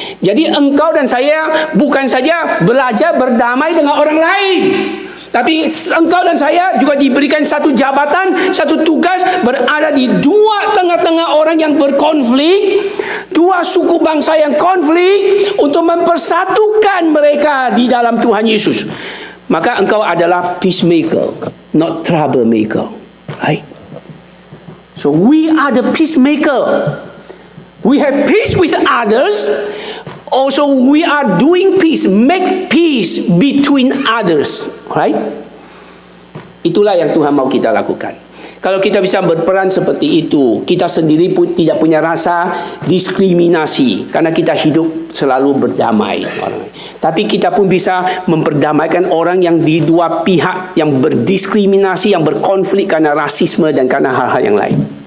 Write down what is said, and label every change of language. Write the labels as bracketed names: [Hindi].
[Indonesian] Jadi engkau dan saya bukan saja belajar berdamai dengan orang lain, tapi engkau dan saya juga diberikan satu jabatan, satu tugas, berada di dua tengah-tengah orang yang berkonflik, dua suku bangsa yang konflik, untuk mempersatukan mereka di dalam Tuhan Yesus. Maka engkau adalah [English] peacemaker, not troublemaker. Right? So we are the peacemaker. We have peace with others. Also we are doing peace, make peace between others. Right? [Indonesian] Itulah yang Tuhan mau kita lakukan. Kalau kita bisa berperan seperti itu, kita sendiri pun tidak punya rasa diskriminasi, karena kita hidup selalu berdamai. Tapi kita pun bisa memperdamaikan orang yang di dua pihak yang berdiskriminasi, yang berkonflik karena rasisme dan karena hal-hal yang lain.